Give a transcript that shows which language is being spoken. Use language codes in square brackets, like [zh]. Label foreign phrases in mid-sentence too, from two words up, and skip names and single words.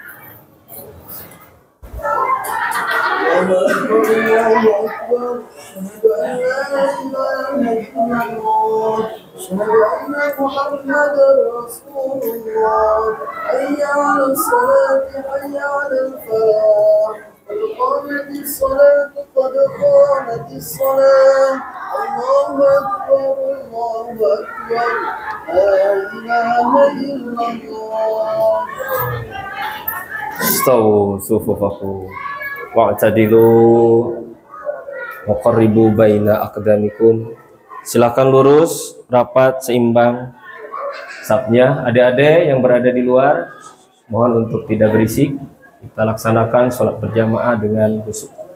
[ar] الله أكبر الله أكبر أشهد أن لا إله إلا الله أشهد أن محمدا رسول الله حي على الصلاة حي على الفلاح قد قامت الصلاة قد قامت الصلاة الله أكبر الله أكبر لا إله إلا الله. استووا صفوفكم واعتدلوا مقاربين بين أقدامكم. [id] Silakan lurus, rapat, seimbang safnya. Adik-adik yang berada di luar mohon untuk tidak berisik. Kita laksanakan sholat berjamaah dengan khusyuk.